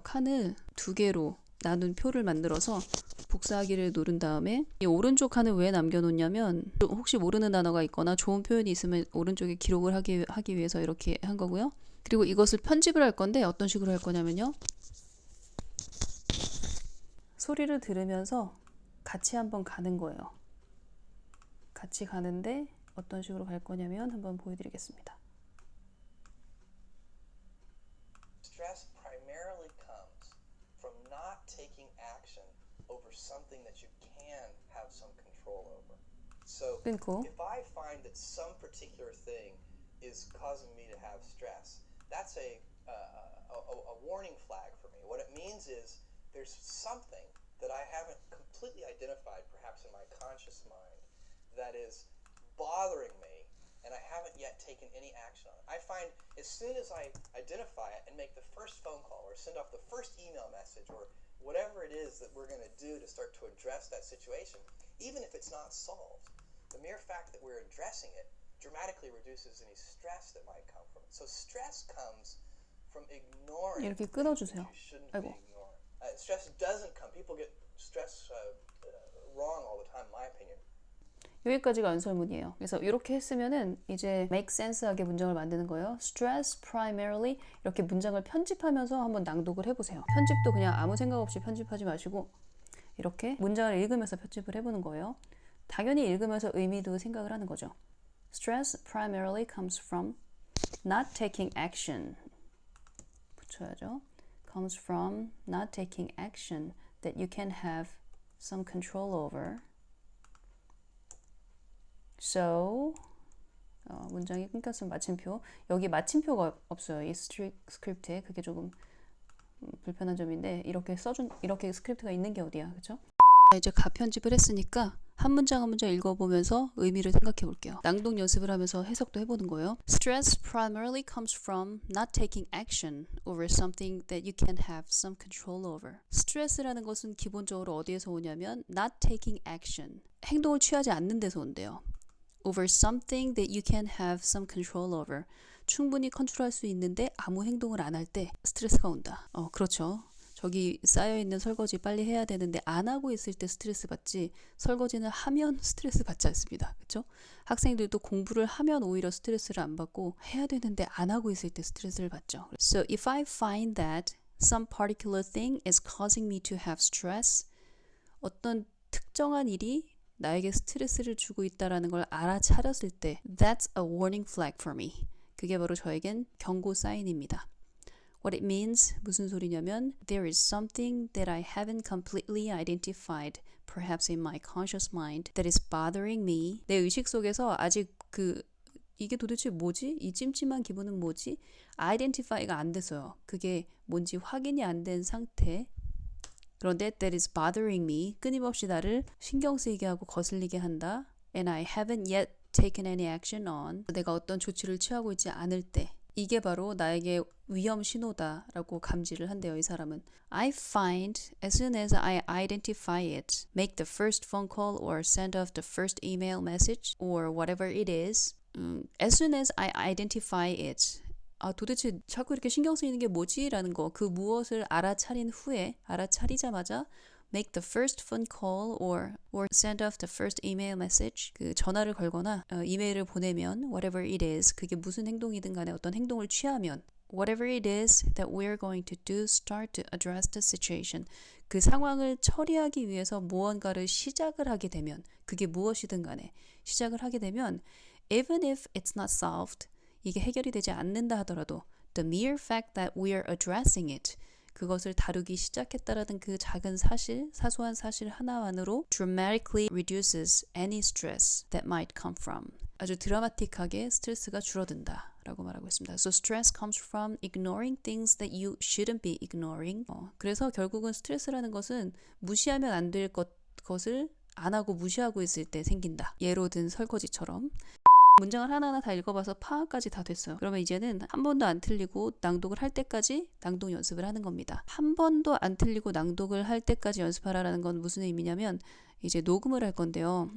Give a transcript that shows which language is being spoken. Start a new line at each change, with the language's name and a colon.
Korean: 칸을 2개로 나눈 표를 만들어서 복사하기를 누른 다음에 이 오른쪽 칸을 왜 남겨놓냐면 혹시 모르는 단어가 있거나 좋은 표현이 있으면 오른쪽에 기록을 하기 위해서 이렇게 한 거고요. 그리고 이것을 편집을 할 건데 어떤 식으로 할 거냐면요. 소리를 들으면서 같이 한번 가는 거예요. 같이 가는데 어떤 식으로 갈 거냐면 한번 보여드리겠습니다.
English: Stress primarily comes from not taking action over something that you can have some control over. So
Korean: 끊고
English: if I find that some particular thing is causing me to have stress, that's a warning flag for me. What it means is there's something that I haven't completely identified, perhaps in my conscious mind, that is bothering me, and I haven't yet taken any action on it. I find as soon as I identify it and make the first phone call or send off the first email message or whatever it is that we're going to do to start to address that situation, even if it's not solved, the mere fact that we're addressing it dramatically reduces any stress that might come from it. So stress comes from ignoring
Korean: 이렇게
English: things
Korean: 끊어주세요.
English: you shouldn't
Korean: 아이고.
English: be ignoring. Stress doesn't come. People get stress wrong all the time, in my opinion.
Korean: 여기까지가 연설문이에요. 그래서 이렇게 했으면은 이제 make sense하게 문장을 만드는 거예요.
English: Stress primarily
Korean: 이렇게 문장을 편집하면서 한번 낭독을 해보세요. 편집도 그냥 아무 생각 없이 편집하지 마시고 이렇게 문장을 읽으면서 편집을 해보는 거예요. 당연히 읽으면서 의미도 생각을 하는 거죠.
English: Stress primarily comes from not taking action.
Korean: 붙여야죠.
English: Comes from not taking action that you can have some control over.
Korean: So 문장이 끊겼으면 마침표. 여기 마침표가 없어요. 이 스크립트에 그게 조금 불편한 점인데 이렇게 스크립트가 있는 게 어디야, 그렇죠? 이제 가편집을 했으니까 한 문장 한 문장 읽어보면서 의미를 생각해 볼게요. 낭독 연습을 하면서 해석도 해보는 거예요.
English: Stress primarily comes from not taking action over something that you can have some control over.
Korean: 스트레스라는 것은 기본적으로 어디에서 오냐면
English: not taking action.
Korean: 행동을 취하지 않는 데서 온대요.
English: Over something that you can have some control over.
Korean: 충분히 컨트롤할 수 있는데 아무 행동을 안 할 때 스트레스가 온다. 그렇죠. 저기 쌓여있는 설거지 빨리 해야 되는데 안 하고 있을 때 스트레스 받지 설거지는 하면 스트레스 받지 않습니다. 그렇죠? 학생들도 공부를 하면 오히려 스트레스를 안 받고 해야 되는데 안 하고 있을 때 스트레스를 받죠.
English: So if I find that some particular thing is causing me to have stress,
Korean: 어떤 특정한 일이 나에게 스트레스를 주고 있다는 걸 알아차렸을 때
English: That's a warning flag for me.
Korean: 그게 바로 저에겐 경고 사인입니다.
English: What it means,
Korean: 무슨 소리냐면
English: There is something that I haven't completely identified, perhaps in my conscious mind, that is bothering me.
Korean: 내 의식 속에서 아직 이게 도대체 뭐지? 이 찜찜한 기분은 뭐지? identify가 안 됐어요. 그게 뭔지 확인이 안 된 상태. 그런데
English: that is bothering me,
Korean: 끊임없이 나를 신경 쓰이게 하고 거슬리게 한다.
English: And I haven't yet taken any action on.
Korean: 내가 어떤 조치를 취하고 있지 않을 때 이게 바로 나에게 위험 신호다라고 감지를 한대요. 이 사람은.
English: I find as soon as I identify it, make the first phone call or send off the first email message or whatever it is. As soon as I identify it.
Korean: 도대체 자꾸 이렇게 신경 쓰이는 게 뭐지? 라는 거. 그 무엇을 알아차린 후에 알아차리자마자
English: make the first phone call or send off the first email message.
Korean: 그 전화를 걸거나 이메일을 보내면
English: whatever it is.
Korean: 그게 무슨 행동이든 간에 어떤 행동을 취하면
English: whatever it is that we're going to do, start to address the situation.
Korean: 그 상황을 처리하기 위해서 무언가를 시작을 하게 되면 그게 무엇이든 간에 시작을 하게 되면
English: even if it's not solved,
Korean: 이게 해결이 되지 않는다 하더라도
English: the mere fact that we're addressing it,
Korean: 그것을 다루기 시작했다라는 그 작은 사실, 사소한 사실 하나만으로
English: dramatically reduces any stress that might come from.
Korean: 아주 드라마틱하게 스트레스가 줄어든다 라고 말하고 있습니다.
English: So stress comes from ignoring things that you shouldn't be ignoring.
Korean: 그래서 결국은 스트레스라는 것은 무시하면 안 될 것을 안 하고 무시하고 있을 때 생긴다. 예로 든 설거지처럼. 문장을 하나하나 다 읽어봐서 파악까지 다 됐어요. 그러면 이제는 한 번도 안 틀리고 낭독을 할 때까지 낭독 연습을 하는 겁니다. 한 번도 안 틀리고 낭독을 할 때까지 연습하라는 건 무슨 의미냐면 이제 녹음을 할 건데요.